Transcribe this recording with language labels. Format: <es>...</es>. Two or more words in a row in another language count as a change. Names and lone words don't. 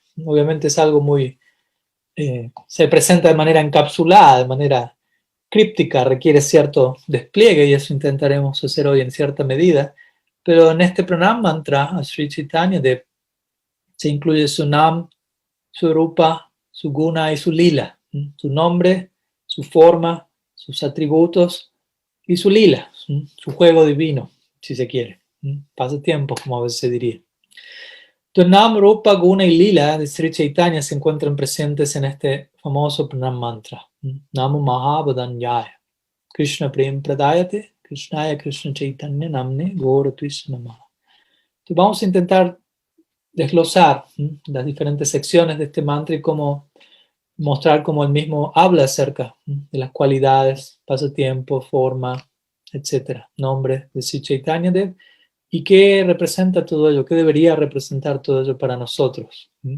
<es>Obviamente es algo muy, se presenta de manera encapsulada, de manera críptica, requiere cierto despliegue y eso intentaremos hacer hoy en cierta medida, pero en este pranam mantra a Sri Chaitanya se incluye su nam, su rupa, su guna y su lila, su nombre, su forma, sus atributos y su lila, su juego divino, si se quiere, pasatiempo, como a veces se diría. Entonces, Nam, Rupa, Guna y Lila de Sri Chaitanya se encuentran presentes en este famoso Pranam mantra.</es> <sa>Namo Mahabodanyaya. Krishna Prem Pradayate, Krishnaya Krishna Chaitanya Namne, Gora Krishna Namaha.</sa> <es>Entonces, vamos a intentar desglosar las diferentes secciones de este mantra y cómo mostrar cómo él mismo habla acerca de las cualidades, pasatiempo, forma, etcétera, nombre de Sri Chaitanya Dev y qué representa todo ello, qué debería representar todo ello para nosotros.</es>